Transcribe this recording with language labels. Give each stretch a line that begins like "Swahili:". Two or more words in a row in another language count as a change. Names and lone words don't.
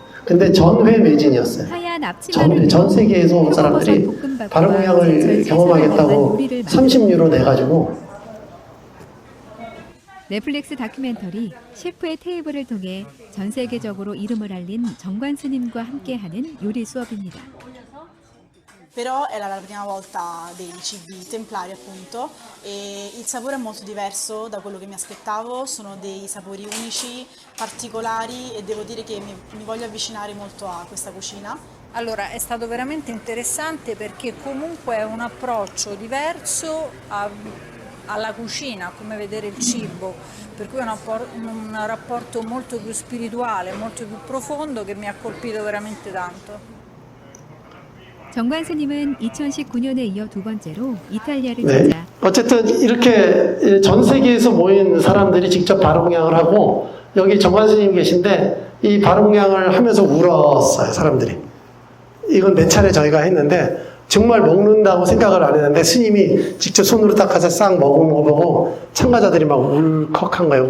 Korean: 근데 전회 매진이었어요. 전 세계에서 온 사람들이 발음 공양을 경험하겠다고 30유로 내가지고. 넷플릭스 다큐멘터리 셰프의 테이블을 통해 전 세계적으로 이름을 알린 정관 스님과 함께하는 요리 수업입니다.
Italian: Però era la prima volta dei cibi templari appunto e il sapore è molto diverso da quello che mi aspettavo, sono dei sapori unici, particolari e devo dire che mi voglio avvicinare molto a questa cucina. Allora, è stato veramente interessante perché comunque è un approccio diverso alla cucina, come vedere il cibo, per cui è un rapporto molto più spirituale, molto più profondo che mi ha colpito veramente tanto.
Korean: 정관 스님은 2019년에 이어 두 번째로 이탈리아를 네. 찾아 어쨌든 이렇게 전 세계에서 모인 사람들이 직접 발음 공양을 하고 여기 정관 스님 계신데 이 발음 공양을 하면서 울었어요, 사람들이. 이건 몇 차례 저희가 했는데 정말 먹는다고 생각을 안 했는데 스님이 직접 손으로 닦아서 싹 먹은 거 보고 참가자들이 막 울컥한 거예요.